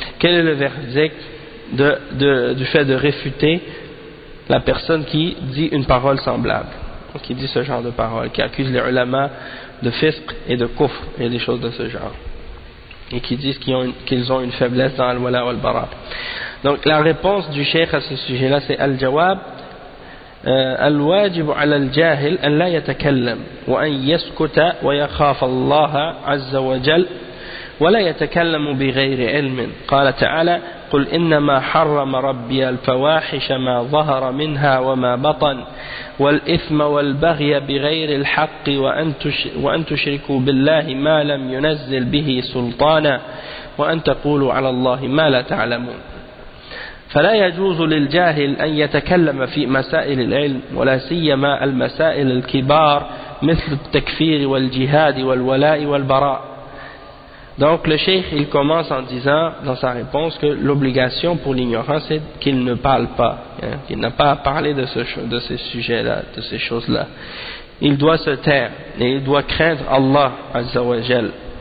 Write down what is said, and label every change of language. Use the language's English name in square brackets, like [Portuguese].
[French] Quel est le verdict du fait de réfuter la personne qui dit une parole semblable, qui dit ce genre de parole, qui accuse les ulama de fisq et de kufr et des choses de ce genre, et qui disent qu'ils ont une faiblesse dans al-wala ou al-bara? Donc la réponse du cheikh à ce sujet-là c'est [Arabic] al-jawab al-wajib ala al-jahil an la yatakallam wa an yaskuta wa yakhaf Allah azza wa jal ولا يتكلم بغير علم. قال تعالى: قل إنما حرم ربي الفواحش ما ظهر منها وما بطن والإثم والبغي بغير الحق وأن تشركوا بالله ما لم ينزل به سلطانا وأن تقولوا على الله ما لا تعلمون. فلا يجوز للجاهل أن يتكلم في مسائل العلم ولا سيما المسائل الكبار مثل التكفير والجهاد والولاء والبراء. [French] Donc le cheikh il commence en disant dans sa réponse que l'obligation pour l'ignorant c'est qu'il ne parle pas, qu'il n'a pas à parler de ces sujets-là, de ces choses-là. Il doit se taire et il doit craindre Allah Azza wa Jal.